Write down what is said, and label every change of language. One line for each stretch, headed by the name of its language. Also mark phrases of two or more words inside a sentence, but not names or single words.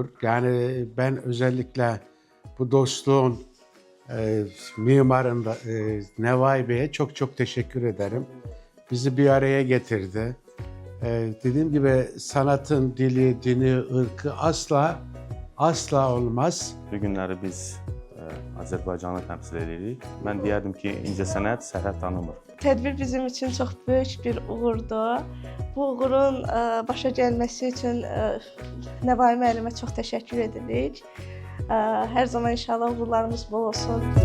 Turkish: Yani ben özellikle bu dostluğun mimarında Nevai Bey'e çok teşekkür ederim. Bizi bir araya getirdi. Dediğim gibi sanatın dili, dini, ırkı asla olmaz.
Azerbaijani: Bugünləri biz Azərbaycanı təmsil edirik. Mən deyərdim ki, incəsənət sərhəd tanımır. Tədbir bizim üçün çox böyük bir uğurdur. Bu uğurun başa gəlməsi üçün Nevai müəllimə çox təşəkkür edirik. Hər zaman inşallah uğurlarımız bol olsun.